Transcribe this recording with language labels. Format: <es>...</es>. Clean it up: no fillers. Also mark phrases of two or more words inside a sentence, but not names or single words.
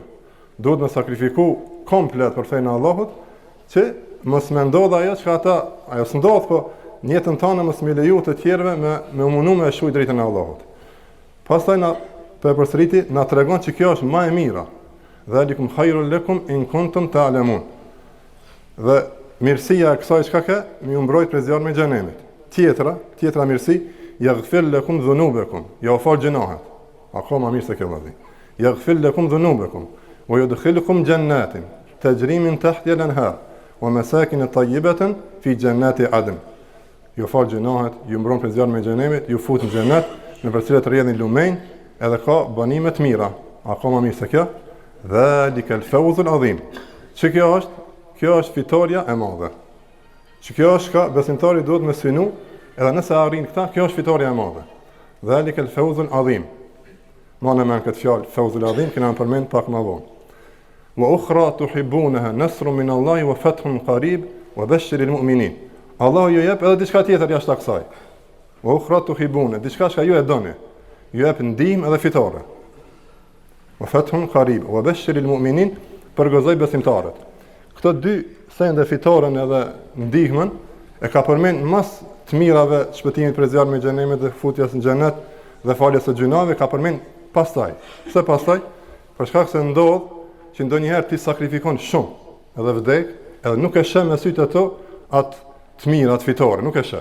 <sq>Duhet me sakrifiku komplet për fenë e Allahut, që mos më ndodh ajo që ajo s'ndodh, po në jetën tonë mos më leju të tjerëve me mundu me shujt drejtën e Allahut. Pastaj na përsëriti na tregon që kjo është më e mira.</sq> <ar>ذلكم خير لكم إن كنتم تعلمون.</ar> <sq>Dhe mirësia e kësaj çka ka, më mbrojt prej zjarrit të xhenemit. Tjetra mirësi,</sq> <ar>يغفر لكم ذنوبكم,</ar> <sq>ja u fal gjunahet. Akoma mirë se kjo vëllai.</sq> <ar>يغفر لكم ذنوبكم ويدخلكم جنات تجري من تحتها الأنهار ومساكن طيبة في جنات عدن.</ar> <sq>Ju fal gjunahet, ju mbron prej zjarrit të xhenemit, ju fut në xhenet, në për cilat rrjedhin lumenj, edhe ka banime të mira. Akoma mirë se kjo.</sq> <ar>ذلك الفوز العظيم.</ar> <sq>Kjo është fitoria e madhe. Që kjo është ka besimtari duhet me synu, edhe nëse arrin këta, kjo është fitoria e madhe.</sq> <ar>ذلك الفوز العظيم.</ar> <sq>Ma në men këtë fjalë,</sq> <ar>فوز العظيم,</ar> <sq>kena në përmend pak më vonë.</sq> <ar>وأخرى تحبونها نصر من الله وفتح قريب وبشر المؤمنين.</ar> <sq>Allahu ju jep edhe diçka tjetër jashtë kësaj.</sq> <ar>وأخرى تحبون,</ar> <sq>diçka që ju e doni. ju jep ndihmë edhe fitore.</sq> <ar>وفتح قريب وبشر المؤمنين,</ar> <sq>përgozoj besimtarët. Këto dy sende, fitoren edhe ndihmën, e ka përmend mas të mirave shpëtimit prej zjarrit të xhenemit dhe futjes në xhenet dhe faljes së gjunave, ka përmend pastaj. Pse pastaj? Për shkak se ndodh që ndonjëherë ti sakrifikon shumë, edhe vdek, edhe nuk e sheh me sytë ato atë të mirë, atë fitore, nuk e sheh.</sq>